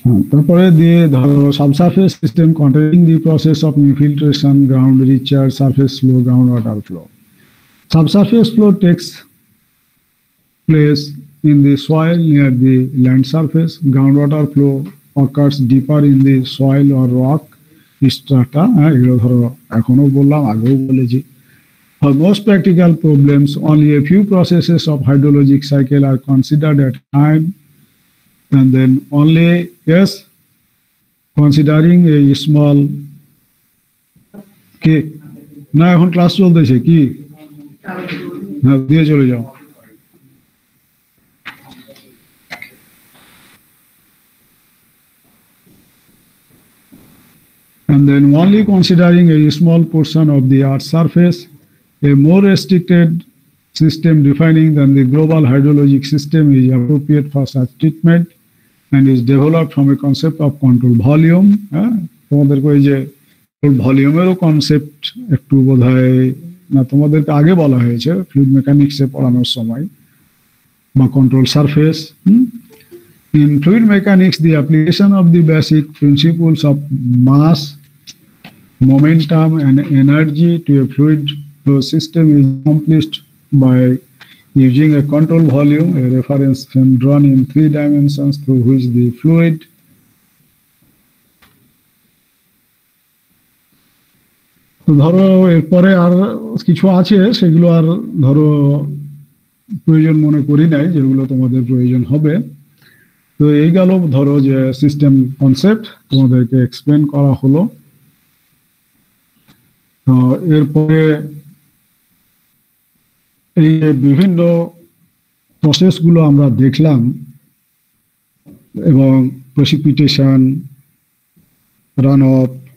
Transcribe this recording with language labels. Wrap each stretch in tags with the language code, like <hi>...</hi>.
<bn>তারপরে দিয়ে ধরো</bn> <en>Subsurface system containing the process of infiltration, ground recharge, surface flow, ground water flow. Subsurface flow takes place in the soil near the land surface. Groundwater flow occurs deeper in the soil or rock strata.</en> <bn>এগুলো ধরো এখনো বললাম, আগেও বলেছি।</bn> <en>For most practical problems, only a few processes of hydrologic cycle are considered at time, and then only, yes, considering a small</en> <bn>কি না, এখন class চলতেছে কি, হ্যাঁ দিয়ে চলে যাও।</bn> <en>And then only considering a small portion of the Earth's surface, a more restricted system defining than the global hydrologic system is appropriate for such treatment and is developed from a concept of control volume.</en> <bn>তোমাদেরকে ওই যে ভলিউমেরও concept একটু বোধহয় না তোমাদেরকে আগে বলা হয়েছে ফ্লুইড মেকানিক্সে পড়ানোর সময়, বা control surface.</bn> <en>In fluid mechanics, the application of the basic principles of mass, momentum, and energy to a fluid flow system is accomplished by using a control volume, a reference frame drawn in 3 dimensions through which the fluid</en> <bn>ধরো এরপরে আর কিছু আছে, সেগুলো আর ধরো প্রয়োজন মনে করি নাই, যেগুলো তোমাদের প্রয়োজন হবে। তো এই গেল ধরো যে সিস্টেম কনসেপ্ট তোমাদেরকে এক্সপ্লেন করা হলো। তো এরপরে এই বিভিন্ন প্রসেসগুলো আমরা দেখলাম, এবং প্রেসিপিটেশন, রান অফ,</bn>